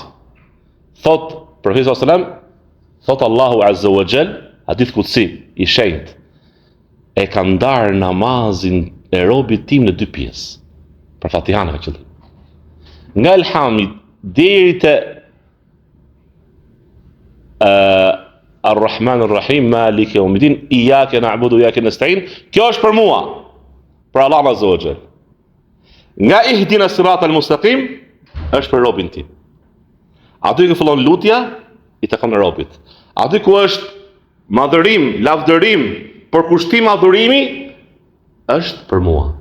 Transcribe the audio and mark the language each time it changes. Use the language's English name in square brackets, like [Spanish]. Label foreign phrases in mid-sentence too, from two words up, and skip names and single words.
[Albanian] Thot profeti [Arabic] صلى الله عليه وسلم, [Albanian] thot Allahu [Arabic] عز وجل, حديث قدسي [Albanian] I shenjtë, e ka ndarë namazin e robit tim në 2 pjesë. Për Fatihana ka qëllim. Nga Elhamid deri te [Arabic] الرحمن الرحيم مالك يوم الدين إياك نعبد وإياك نستعين. [Albanian] Kjo është për mua, për Allah [Arabic] عز وجل. [Albanian] Nga [Arabic] اهدنا الصراط المستقيم [Albanian] është për robin tim. Aty ku fillon lutja, I takon robit. Aty ku është madhërim, lavdërim, përkushtim adhurimi, është për mua.